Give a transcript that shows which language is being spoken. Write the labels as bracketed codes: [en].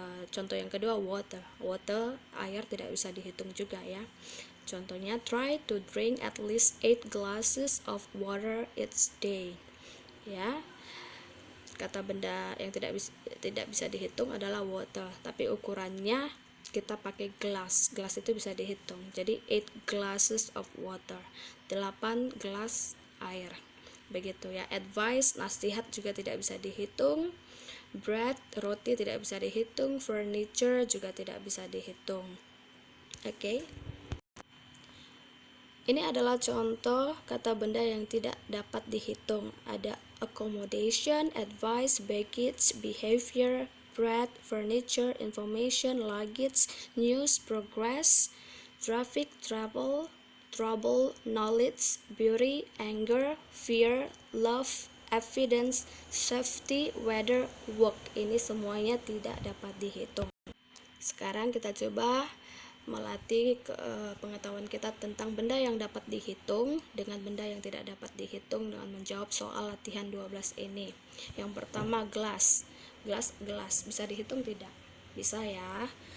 [id] Contoh yang kedua, water, air tidak bisa dihitung juga ya. Contohnya, [en] try to drink at least 8 glasses of water each day. [id] Ya, kata benda yang tidak bisa dihitung adalah water, tapi ukurannya kita pakai gelas. Gelas itu bisa dihitung. Jadi [en] 8 glasses of water, [id] 8 gelas air. Begitu ya. Advice, nasihat juga tidak bisa dihitung. Bread, roti tidak bisa dihitung. Furniture juga tidak bisa dihitung. Oke. Ini adalah contoh kata benda yang tidak dapat dihitung. Ada [en] accommodation, advice, baggage, behavior, bread, furniture, information, luggage, news, progress, traffic, trouble, knowledge, beauty, anger, fear, love, evidence, safety, weather, work. [id] Ini semuanya tidak dapat dihitung. Sekarang kita coba melatih pengetahuan kita tentang benda yang dapat dihitung dengan benda yang tidak dapat dihitung dengan menjawab soal latihan 12 ini. Yang pertama, gelas. Gelas bisa dihitung tidak? Bisa ya.